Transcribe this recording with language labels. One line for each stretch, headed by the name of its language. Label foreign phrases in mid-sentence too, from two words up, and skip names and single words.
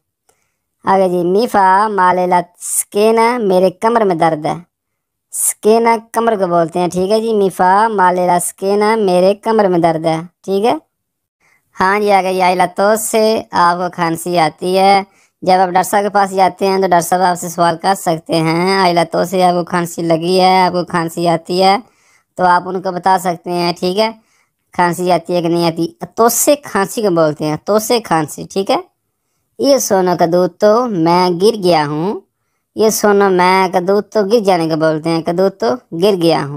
Urdu: آگے جی،
Italian: mi fa male la schiena،
Urdu: میرے کمر میں درد ہے۔ schiena کمر کو بولتے ہیں، ٹھیک ہے جی۔
Italian: mi fa male la schiena،
Urdu: میرے کمر میں درد ہے، ٹھیک ہے۔ ہاں جی، آگے
Italian: ai la tosse،
Urdu: آپ کو کھانسی آتی ہے۔ جب آپ ڈاکٹر صاحب کے پاس جاتے ہیں تو ڈاکٹر صاحب آپ سے سوال کر سکتے ہیں
Italian: ai la tosse،
Urdu: آپ کو کھانسی لگی ہے، آپ کو کھانسی آتی ہے، تو آپ ان کو بتا سکتے ہیں، ٹھیک ہے، کھانسی آتی ہے کہ نہیں آتی۔ توسے کھانسی کو بولتے ہیں، توسے کھانسی، ٹھیک ہے۔
Italian: io sono caduto,
Urdu: میں گر گیا ہوں۔
Italian: io sono
Urdu: میں کدوتو، گر جانے کو بولتے ہیں، کدوتو گر گیا ہوں۔